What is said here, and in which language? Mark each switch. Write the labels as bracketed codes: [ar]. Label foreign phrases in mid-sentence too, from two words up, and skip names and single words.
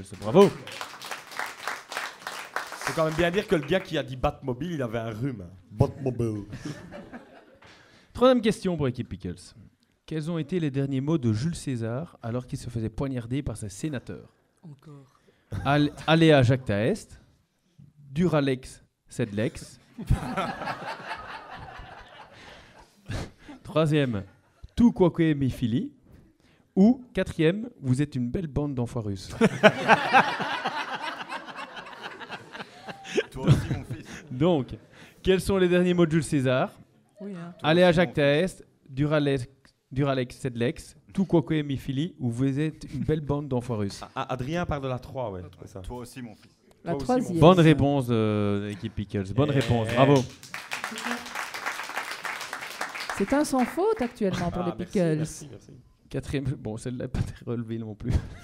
[fr] Bravo. Faut quand même bien dire que le gars qui a dit Batmobile, il avait un rhume. Batmobile. Troisième question pour l'équipe Pickles. Quels ont été les derniers mots de Jules César alors qu'il se faisait poignarder par ses sénateurs? Encore. [la] Alea jacta est, Duralex sed lex. Troisième, tout quoque mi fili. [fr] Ou quatrième, vous êtes une belle bande d'enfoirus. Toi aussi, mon fils. Donc, quels sont les derniers mots de Jules César? Oui, hein. [la] Alea jacta est, Duralex sed lex, tout quoque mi fili. [fr] Ou vous êtes une belle bande d'enfoirus. Adrien part de la 3, ouais. c'est ça. Toi aussi, mon fils. La Toi aussi, troisième. Bonne réponse de l'équipe Pickles. Bonne réponse, bravo. C'est un sans faute actuellement pour Ah, les merci, Pickles. merci, merci. Quatrième, bon, celle-là n'est pas très relevée non plus.